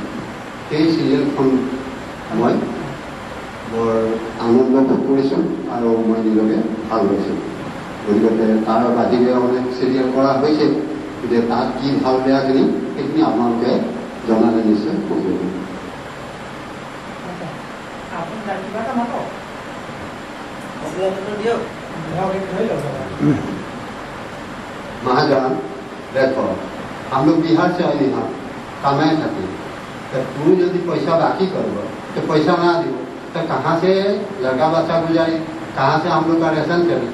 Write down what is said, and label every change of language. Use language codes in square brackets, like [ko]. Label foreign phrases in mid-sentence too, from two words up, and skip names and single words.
[as] সেই চিৰিয়েলখন মই বৰ আনন্দ ভোগ কৰিছোঁ আৰু মই নিজকে ভাল পাইছোঁ। গতিকে তাৰ বাহিৰে অনেক চিৰিয়েল কৰা হৈছে, গতিকে তাত কি ভাল বেয়াখিনি সেইখিনি আপোনালোকে জনালে নিশ্চয় সুখী হ'ব। [bho] महाजन देखो हम लोग बिहार से आए यहाँ कमाए खातिर, तो तू यदि पैसा बाकी करब तो पैसा ना दी तो कहाँ से लड़का बच्चा गुजारी, कहाँ से हम लोग का रेशन करी।